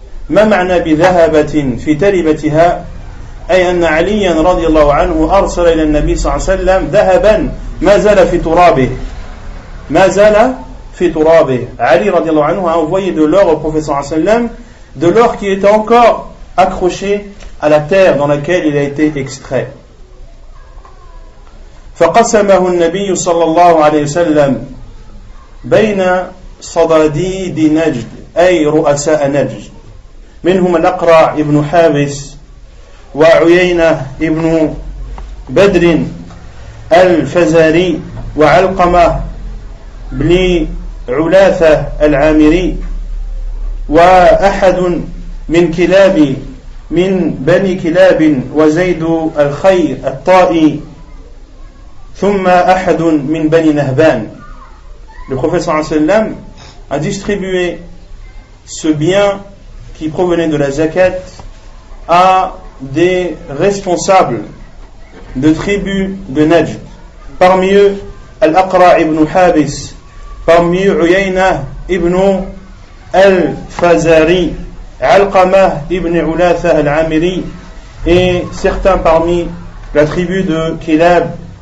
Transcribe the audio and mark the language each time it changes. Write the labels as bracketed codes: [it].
[ar] ما معنى بذهبة في تربتها؟ أي أن عليا رضي الله عنه أرسل إلى النبي صلى الله عليه وسلم ذهبا ما زال في ترابه. ما زال في ترابه. [fr] Ali [ar] رضي الله عنه [fr] a envoyé de l'or au prophète [ar] صلى الله عليه وسلم, [fr] de l'or qui était encore accroché à la terre dans laquelle il a été extrait. [ar] فقسمه النبي صلى الله عليه وسلم بين صداديد نجد أي رؤساء نجد منهم الأقرع ابن حابس وعيينة ابن بدر الفزاري وعلقمة بن علاثة العامري وأحد من كلاب من بني كلاب وزيد الخير الطائي ثم أحد من بني نهبان. [fr] Le prophète [ar] sallallahu alayhi wa sallam [fr] a distribué ce bien qui provenait de la zakat à des responsables de tribus de Najd. Parmi eux, Al-Aqra ibn Habis, parmi eux, Uyayna ibn al-Fazari, Alqamah ibn Ulatha al-Amiri, et certains parmi la tribu de Kilab.